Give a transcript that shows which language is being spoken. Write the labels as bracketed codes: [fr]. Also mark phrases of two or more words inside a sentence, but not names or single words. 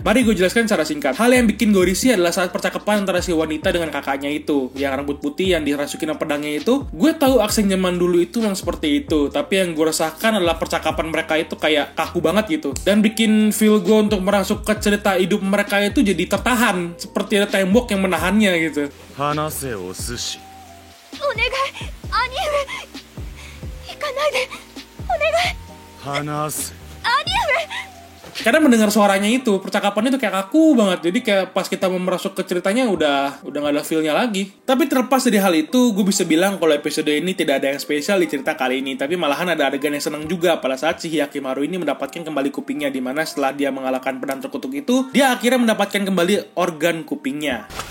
[id] Mari gue jelaskan secara singkat. Hal yang bikin gue risih adalah saat percakapan antara si wanita dengan kakaknya itu, yang rambut putih yang dirasukin sama pedangnya itu. Gue tahu aksen zaman dulu itu yang seperti itu, tapi yang gue rasakan adalah percakapan mereka itu kayak kaku banget gitu. Dan bikin feel gue untuk merasuk ke cerita hidup mereka itu jadi tertahan, seperti ada tembok yang menahannya gitu. [ja] 話せお寿司お願い兄上行かないでお願い話せ兄上 [id] Karena mendengar suaranya itu, percakapannya itu kayak kaku banget. Jadi kayak pas kita mau merasuk ke ceritanya udah gak ada feel-nya lagi. Tapi terlepas dari hal itu, gue bisa bilang kalau episode ini tidak ada yang spesial di cerita kali ini. Tapi malahan ada adegan yang seneng juga pada saat si Hyakimaru ini mendapatkan kembali kupingnya, dimana setelah dia mengalahkan pedang terkutuk itu, dia akhirnya mendapatkan kembali organ kupingnya.